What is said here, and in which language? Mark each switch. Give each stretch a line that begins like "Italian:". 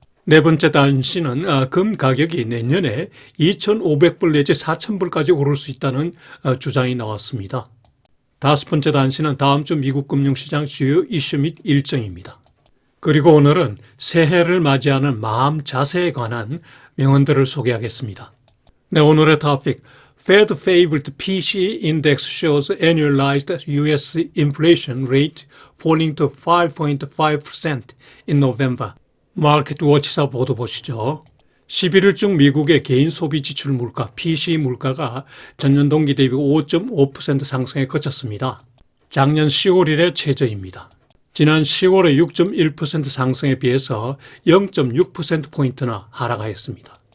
Korean: 네 번째 단신은 금 가격이 내년에 2,500불 내지 4,000불까지 오를 수 있다는 주장이 나왔습니다. 다섯 번째 단신은 다음 주 미국 금융시장 주요 이슈 및 일정입니다. 그리고 오늘은 새해를 맞이하는 마음 자세에 관한 명언들을 소개하겠습니다. 네, 오늘의 토픽
English: Fed favorite PCE index shows annualized US inflation rate falling to 5.5% in November.
Korean: 마켓워치사 보도 보시죠. 11월 중 미국의 개인 소비 지출 물가 PCE 물가가 전년 동기 대비 5.5% 상승에 그쳤습니다. 작년 10월일의 최저입니다. 지난 10월의 6.1% 상승에 비해서 0.6%포인트나 하락하였습니다.